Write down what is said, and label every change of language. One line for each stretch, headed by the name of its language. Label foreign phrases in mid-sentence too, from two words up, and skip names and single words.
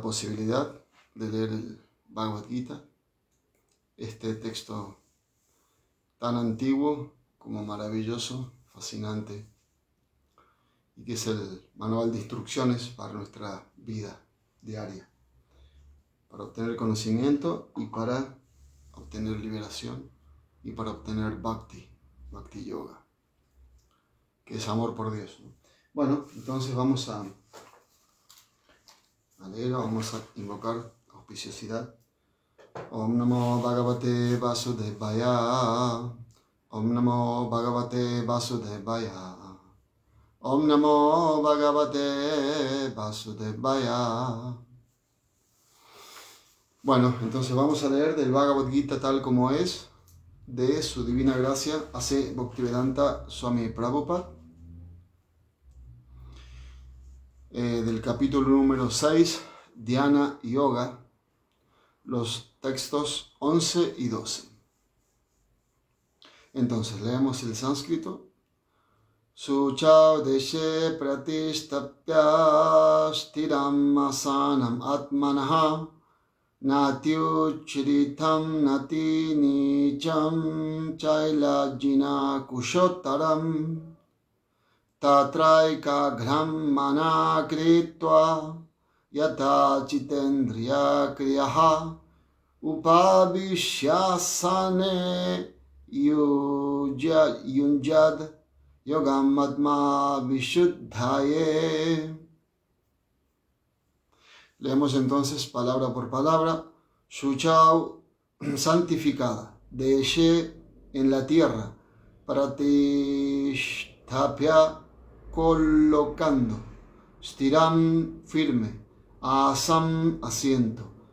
Spanish: posibilidad de leer el Bhagavad Gita, este texto tan antiguo como maravilloso, fascinante, y que es el manual de instrucciones para nuestra vida diaria, para obtener conocimiento y para obtener liberación y para obtener Bhakti Yoga, que es amor por Dios, ¿no? Bueno, entonces vamos a leer, vamos a invocar auspiciosidad.
Sanskrit: ॐ नमो भगवते वासुदेवाय. ॐ नमो भगवते वासुदेवाय. ॐ नमो भगवते वासुदेवाय.
Spanish: Bueno, entonces vamos a leer del Bhagavad Gita tal como es, de su divina gracia, A.C. Bhaktivedanta Swami Prabhupada, del capítulo número 6, Dhyana y Yoga, los textos 11 y 12. Entonces, leemos el sánscrito.
Sanskrit: शुचौ देशे प्रतिष्ठाप्य स्थिरम् आसनम् आत्मनः नात्युच्छ्रितं नातिनीचं चैलाजिन कुशोत्तरम् तत्रैकाग्रं मनः कृत्वा यत चित्तेन्द्रिय क्रियः उपविश्यासने युञ्ज्याद् योगम् आत्म विशुद्धये.
Spanish: Leemos entonces palabra por palabra. Shuchau, santificada. Deshe, en la tierra. Pratishtapya, colocando. Stiram, firme. Asam, asiento.